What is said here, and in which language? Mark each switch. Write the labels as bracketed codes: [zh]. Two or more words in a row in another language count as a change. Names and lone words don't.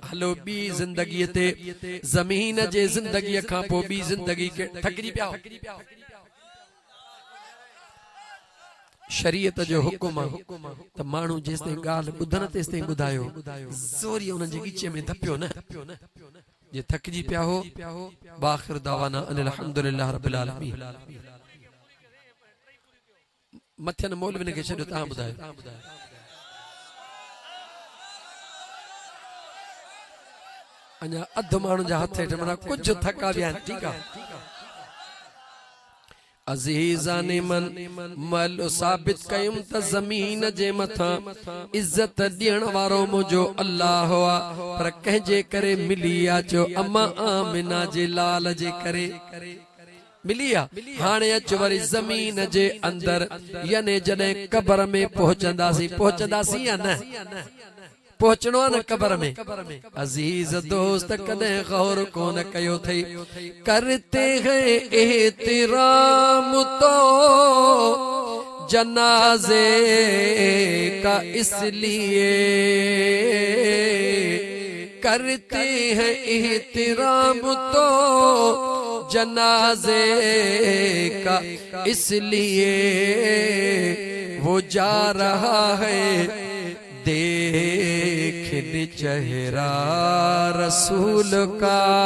[sd] हलो ॿी ज़िंदगीअ ते, ज़मीन जे ज़िंदगीअ खां पोइ ॿी ज़िंदगी खे थकिजी पिया। शरीयत जो हुकुम आहे त माण्हू जेसिताईं ॻाल्हि ॿुधनि तेसिताईं ॿुधायो, ज़ोरी उन्हनि जे ॻीचे में धपियो न। जे थकिजी पिया हो, [ar] وآخر دعوانا أن الحمد لله رب العالمين. [sd] मथियन मौलवी खे छॾियो, तव्हां ॿुधायो। अञा अधु माण्हू जा हथ हेठि माना कुझु थका विया आहिनि, ठीकु आहे। अज़ीज़ाने मन मल साबित कयुम त ज़मीन जे मथां इज्जत ॾियण वारो मुंहिंजो अल्लाह आहे, पर कंहिंजे करे मिली आहे? चो अम्मा आमिना जे लाल जे करे मिली आहे। हाणे अच वरी ज़मीन जे अंदर, याने जॾहिं कब्र में पहुचंदासीं या न? पहुचणो आहे न कब्र में। अजीज दोस्त कॾहिं गौर कोन कयो थई, [ur] کرتے ہیں احترام تو جنازے کا اس لیے، کرتے ہیں احترام تو جنازے کا اس لیے، وہ جا رہا ہے دیکھنے چہرہ رسول کا,